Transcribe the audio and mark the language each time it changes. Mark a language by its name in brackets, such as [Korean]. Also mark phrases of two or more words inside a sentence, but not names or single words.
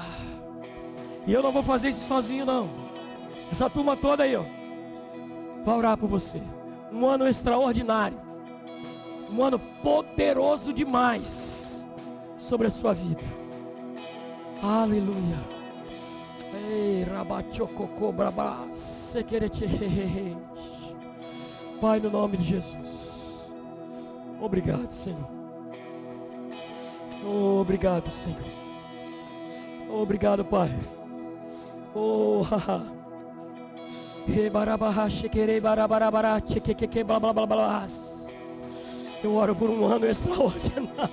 [Portuguese] E eu não vou fazer isso sozinho, não. Essa turma toda aí, ó, vai orar por você. Um ano extraordinário, um ano poderoso demais sobre a sua vida. Aleluia. Ei, rabachococô, brabá, sequerete. Pai, no nome de Jesus, obrigado, Senhor. Obrigado, Senhor. Obrigado, Pai. Oh, haha. Eu oro por um ano extraordinário.